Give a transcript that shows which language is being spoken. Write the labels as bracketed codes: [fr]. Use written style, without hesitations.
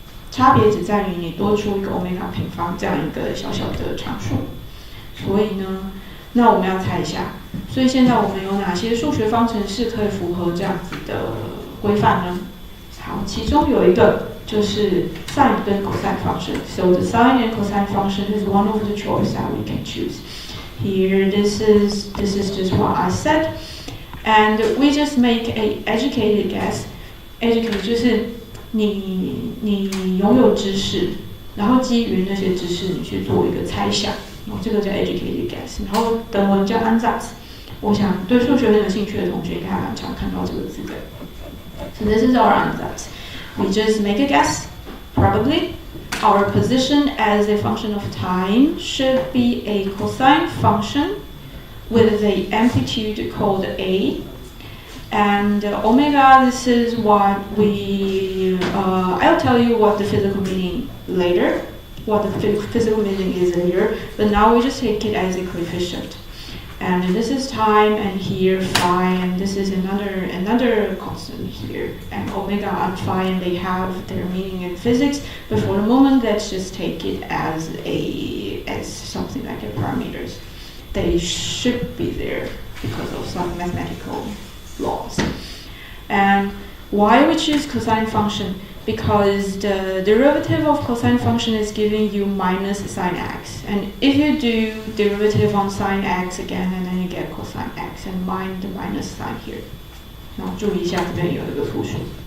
[zh] 差别只在于你多出一个欧米伽平方这样一个小小的常数。所以呢，那我们要猜一下，所以现在我们有哪些数学方程式可以符合这样子的规范呢？好，其中有一个就是 sine 跟 cosine function. [en] So the sine and cosine function is one of the choice that we can choose. Here, this is just what I said, and we just make a educated guess. [zh] Educated 就是你拥有知识，然后基于那些知识你去做一个猜想，这个叫 educated guess。然后德文叫 Ansatz。我想对数学很有兴趣的同学应该还蛮常看到这个字的。 [en] So this is our ansatz. We just make a guess, probably. Our position as a function of time should be a cosine function with the amplitude called A. And omega, this is what I'll tell you what the physical meaning later, what the physical meaning is later, but now we just take it as a coefficient. And this is time, and here phi, and this is another constant here. And omega and phi, and they have their meaning in physics. But for the moment, let's just take it as something like a parameters. They should be there because of some mathematical laws. And why we choose cosine function? Because the derivative of cosine function is giving you minus sine x. And if you do derivative on sine x again, and then you get cosine x, and mind the minus sign here. [zh] 然后注意一下这边有一个复数。